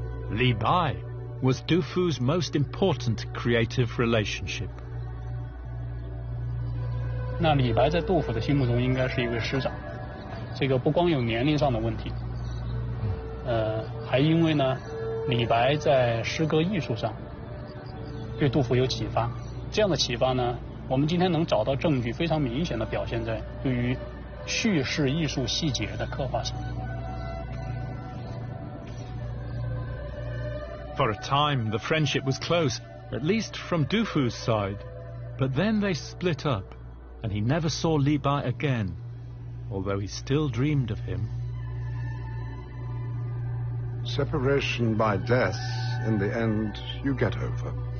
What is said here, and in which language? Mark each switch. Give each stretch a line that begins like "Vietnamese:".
English: Li Bai was Du Fu's most important creative relationship.
Chinese: 那李白在杜甫的心目中应该是一位师长，这个不光有年龄上的问题，还因为呢，李白在诗歌艺术上对杜甫有启发。这样的启发呢，我们今天能找到证据，非常明显的表现在对于叙事艺术细节的刻画上。
English: For a time, the friendship was close, at least from Du Fu's side. But then they split up, and he never saw Li Bai again, although he still dreamed of him. Separation by death, in the end, you get over.